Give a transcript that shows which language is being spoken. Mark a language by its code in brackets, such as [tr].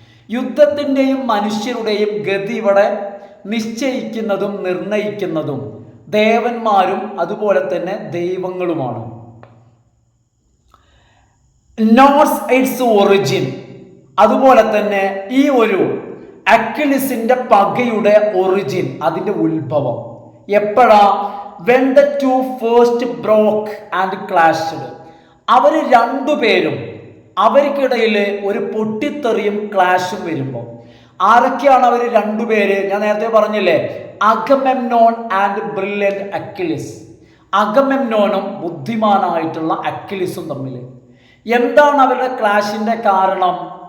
[ml] യുദ്ധത്തിൻ്റെയും മനുഷ്യരുടെയും ഗതി ഇവിടെ നിശ്ചയിക്കുന്നതും നിർണയിക്കുന്നതും ദേവന്മാരും അതുപോലെ തന്നെ ദൈവങ്ങളുമാണ്. [en] Notes its origin. [ml] അതുപോലെ തന്നെ ഈ ഒരു അക്കിലിസിന്റെ പകയുടെ ഒറിജിൻ, അതിന്റെ ഉത്ഭവം എപ്പോഴാ? [en] when the two first broke and clashed. [ml] അവർ രണ്ടുപേരും, അവർക്കിടയിൽ ഒരു പൊട്ടിത്തെറിയും ക്ലാഷും വരുമ്പോൾ ആരൊക്കെയാണ് അവർ രണ്ടുപേര്? ഞാൻ നേരത്തെ പറഞ്ഞില്ലേ, അഗമെമ്നോൺ ആൻഡ് ബ്രില്യന്റ് അക്കിലിസ്. അഗമെമ്നോനും ബുദ്ധിമാനായിട്ടുള്ള അക്കിലിസും തമ്മിൽ എന്താണ് അവരുടെ ക്ലാഷിന്റെ കാരണം?